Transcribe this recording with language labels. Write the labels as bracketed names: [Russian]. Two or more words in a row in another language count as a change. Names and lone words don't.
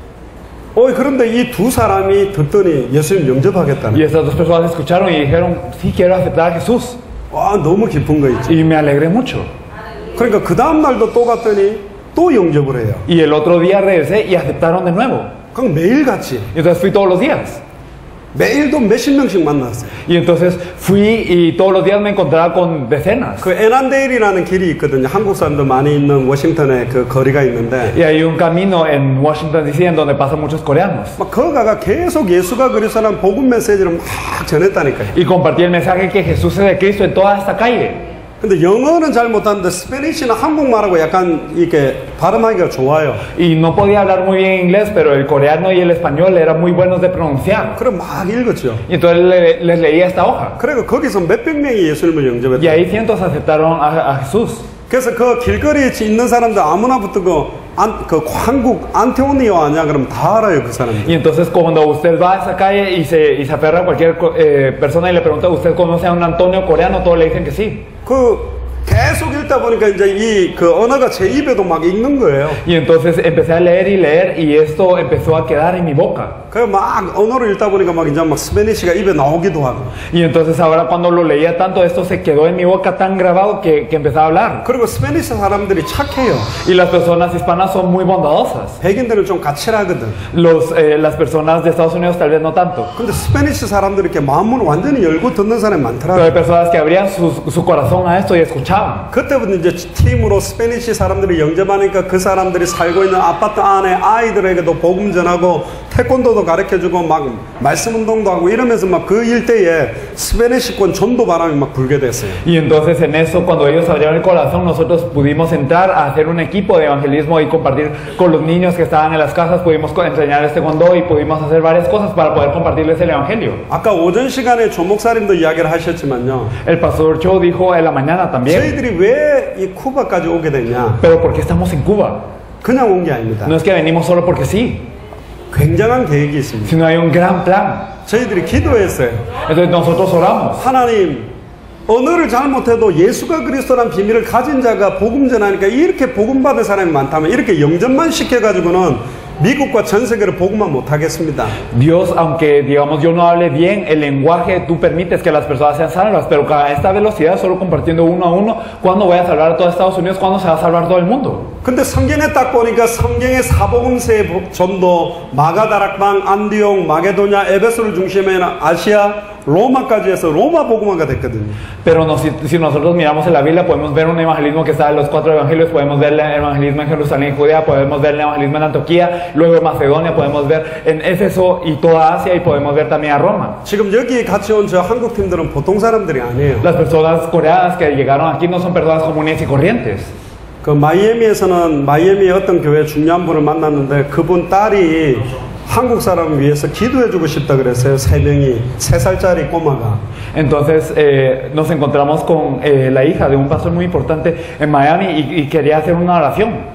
[Korean] 그런데 이 두 사람이 듣더니 예수님 영접하겠다는. [Spanish] Y estas dos personas escucharon y dijeron, sí, quiero aceptar a Jesús. [Korean] 와, 너무 기쁜 거 있죠. [Spanish] Y me alegré mucho. [Korean] 그러니까 그 다음 날도 또 갔더니 또 영접을 해요. [Spanish] Y el otro día regresé y aceptaron de nuevo. [Korean] 그럼 매일 같이. [Spanish] Y entonces fui todos los días. [Korean] 매일도 몇십 명씩 만났어요. [Spanish] Y entonces fui y todos los días me encontraba con decenas. [Korean] 그 에난데일이라는 길이 있거든요. 한국 사람들 많이 있는 워싱턴에 그 거리가 있는데 [Spanish] Y hay un camino en Washington DC en donde pasan muchos coreanos. [Korean] 막 거가가 계속 예수가 그리스도라는 복음 메시지를 막 전했다니까요. [Spanish] Y compartí el mensaje que Jesús es de Cristo en toda esta calle. [Korean] 근데 영어는 잘 못하는데 스페니쉬나 한국말하고 약간 이렇게 발음하기가 좋아요. [Spanish] Y no podía hablar muy bien inglés, pero el coreano y el español eran muy buenos de pronunciar. [Korean] 그럼 막 읽었죠. [Spanish] Y entonces les leía esta hoja. [Korean] 그리고 거기서 몇백 명이 예수님을 [Spanish] Y [Korean] 영접했다. [Spanish] ahí cientos aceptaron a Jesús. [Korean] 그래서 그 길거리에 있는 사람들 아무나 붙고 그 한국 안테오니오 아니야? 그럼 다 알아요, 그 사람들. [Spanish] Y entonces cuando usted va a esa calle y se aferra a cualquier persona y le pregunta, ¿usted conoce a un Antonio coreano? Todos le dicen que sí. [Korean] 그 계속 읽다 보니까 이제 이 그 언어가 제 입에도 막 익는 거예요. [Spanish] Y entonces empecé a leer y esto empezó a quedar en mi boca. [Korean] 그 막 언어를 읽다 보니까 막 이제 막 스페니쉬가 입에 나오기도 하고. [Spanish] Y entonces ahora cuando lo leía tanto, esto se quedó en mi boca tan grabado que empezaba a hablar. [Korean] 그리고 스페니쉬 사람들이 착해요. [Spanish] Y las personas hispanas son muy bondadosas. [Korean] 백인들은 좀 까칠하거든. [Spanish] Las personas de Estados Unidos tal vez no tanto. [Korean] 근데 스페니쉬 사람들이 이렇게 마음을 완전히 열고 듣는 사람이 [Spanish] Pero [Korean] 많더라고요. [Spanish] hay personas que abrían su corazón a esto y escuchaban. [Korean] 그때부터 이제 팀으로 스페니쉬 사람들이 영접하니까 그 사람들이 살고 있는 아파트 안에 아이들에게도 복음 전하고 태권도도 가르쳐주고 막 말씀 운동도 하고 이러면서 막 그 일대에 스페니쉬권 전도 바람이 막 불게 됐어요. [Spanish] Y entonces en eso, cuando ellos abrieron el corazón, nosotros pudimos entrar a hacer un equipo de evangelismo y compartir con los niños que estaban en las casas, pudimos enseñar este condó y pudimos hacer varias cosas para poder compartirles el evangelio. [Korean] 아까 오전 시간에 조 목사님도 이야기를 하셨지만요. [Spanish] El pastor Cho dijo en la mañana también, [Korean] 저희들이 왜 이 쿠바까지 오게 됐냐? [Spanish] pero ¿por qué estamos en Cuba? [Korean] 그냥 온 게 아닙니다. [Spanish] No es que venimos solo porque sí, [Korean] 굉장한 계획이 있습니다. [Spanish] sino hay un gran plan. [Korean] 저희들이 기도했어요. [Spanish] Entonces nosotros oramos. [Korean] 하나님, 언어를 잘못해도 예수가 그리스도란 비밀을 가진 자가 복음 전하니까 이렇게 복음 받은 사람이 많다면 이렇게 영접만 시켜가지고는 미국과 전 세계를 복음만 못하겠습니다. [Spanish] Dios, aunque digamos yo no hable bien el lenguaje, tú permites que las personas sean salvas, pero a esta velocidad, solo compartiendo uno a uno, ¿cuándo voy a salvar a todo Estados Unidos? ¿Cuándo se va a salvar todo el mundo? [Korean] 근데 성경에 딱 보니까 성경의 사복음서의 전도 마가다락방, 안디옥, 마게도냐, 에베소를 중심에 아시아, 로마까지 해서 로마 복음화가 됐거든요. [Spanish] Pero si nosotros miramos en la Biblia, podemos ver un evangelismo que está en los 4 evangelios, podemos ver el evangelismo en Jerusalén y Judea, podemos ver el evangelismo en Antioquía, luego en Macedonia, podemos ver en Éfeso y toda Asia, y podemos ver también a Roma. [Korean] 지금 여기 같이 온 저 한국 팀들은 보통 사람들이 아니에요. [Spanish] Las personas coreanas que llegaron aquí no son personas comunes y corrientes. [Korean] 그 마이애미에서는 마이애미의 어떤 교회 중요한 분을 만났는데 그분 딸이 한국 사람을 위해서 기도해주고 싶다 그랬어요. 3살짜리 꼬마가. [Spanish] Entonces nos encontramos con la hija de un pastor muy importante en Miami y quería hacer una oración.